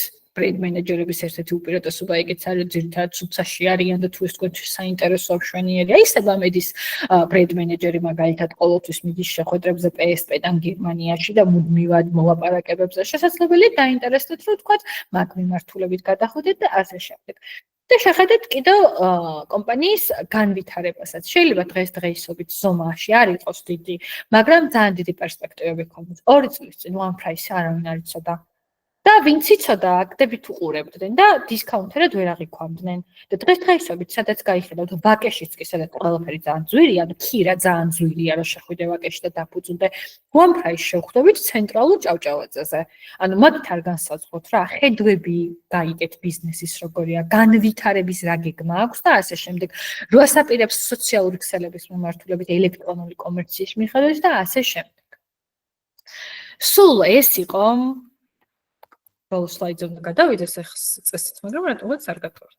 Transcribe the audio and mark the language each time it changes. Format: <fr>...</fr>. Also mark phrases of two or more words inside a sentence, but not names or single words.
<ka>ბრენდ მენეჯერების ერთ-ერთი უპირატესობა ეგეც არის, ძირითადად სუცაში არიან და თუ ეს თქვენთვის საინტერესო მშვენიერია, ისება მედის ბრენდ მენეჯერი მაგალითად ყოველთვის მიდის შეხვედრებზე PSP-დან გერმანიაში და მუდმივად მოლაპარაკებებზე. შესაძლებელია დაინტერესდეთ, რომ თქვა მაგ მიმართულებით გადახვიდეთ და ასე შემდეგ. და შეხედეთ კიდევ კომპანიის განვითარებასაც. შეიძლება დღესდღეობით ზომაში არ იყოს დიდი, მაგრამ ძალიან დიდი პერსპექტივები ჰქონდეს. 2 წლის წინ one price არავინ არ იცოდა. და ვინც იცოდა, აქტებით უყურებდნენ და დისკაუნტერად ვერ აღიქვამდნენ. და დღესდღეობით სადაც გაიხედავთ ვაკეშიც კი სადაც ყველაფერი ძალიან ძვირია, ანუ ქირა ძალიან ძვირია, რომ შეხვიდე ვაკეში და დაფუძუნდე. one price შევხვდებით ცენტრალურ ჭავჭავაძეზე. ანუ მაგით არ განსაზღვროთ რა, ხედვები გაიგეთ ბიზნესის როგორია, განვითარების რა გეგმა აქვს და ასე შემდეგ. რო ასაპირებს სოციალური ქსელების მიმართულებით, ელექტრონული კომერციის მიხედვით და ასე შემდეგ. სულ ეს იყო ბოლო სლაიდზე უნდა გადავიდეს წესით, მაგრამ რატომაც არ გადავართ.</ka>